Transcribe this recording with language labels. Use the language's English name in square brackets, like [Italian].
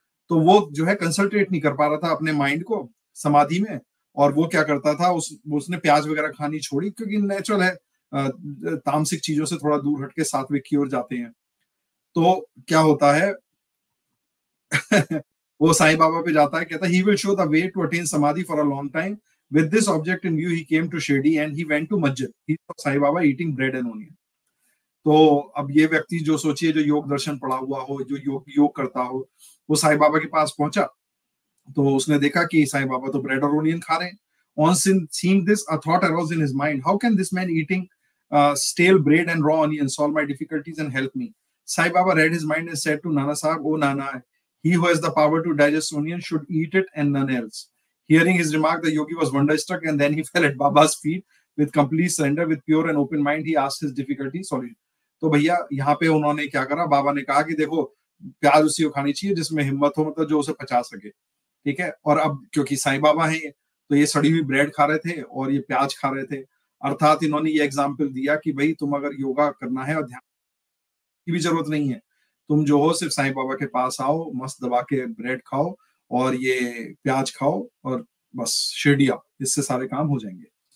[Hindi] तो वो जो है कंसंट्रेट नहीं कर पा रहा था अपने माइंड को समाधि में, और वो क्या करता था, उसने प्याज वगैरह खानी छोड़ी, क्योंकि नेचुरल है, तामसिक चीजों से थोड़ा दूर हटके सात्विक की ओर जाते हैं। तो क्या होता है वो साईं बाबा पे जाता है, कहता है, [English] he will show the way to attain samadhi for a long time. With this object in view, he came to Shirdi and he went to masjid. He saw Sai Baba eating bread and onion. [Hindi] तो अब ये व्यक्ति जो सोचिए, जो योग दर्शन पढ़ा हुआ हो, जो योग करता हो, वो साईं बाबा के पास पहुंचा, तो उसने देखा कि साईं बाबा तो ब्रेड और ओनियन खा रहे हैं। [English] On seeing this, a thought arose in his mind: how can this man eating stale bread and raw onions solve my difficulties and help me? Sai Baba read his mind and said to Nana Sahib, "Oh Nana, he who has the power to digest onion should eat it and none else." Hearing his remark, the yogi was wonderstruck, and then he fell at Baba's feet with complete surrender, with pure and open mind. He asked his difficulty. Sorry. [Hindi] तो भैया यहाँ पे उन्होंने क्या करा, बाबा ने कहा कि देखो, प्याज उसी को खानी चाहिए जिसमें हिम्मत हो, मतलब जो उसे पचा सके, ठीक है। और अब क्योंकि साईं बाबा हैं, तो ये सड़ी हुई ब्रेड खा रहे थे और ये प्याज खा रहे थे, अर्थात इन्होंने ये एग्जाम्पल दिया कि भाई तुम अगर योगा करना है और ध्यान की भी जरूरत नहीं है, तुम जो हो सिर्फ साईं बाबा के पास आओ, मस्त दबा के ब्रेड खाओ और ये प्याज खाओ और बस शिरडी आओ, इससे सारे काम हो जाएंगे।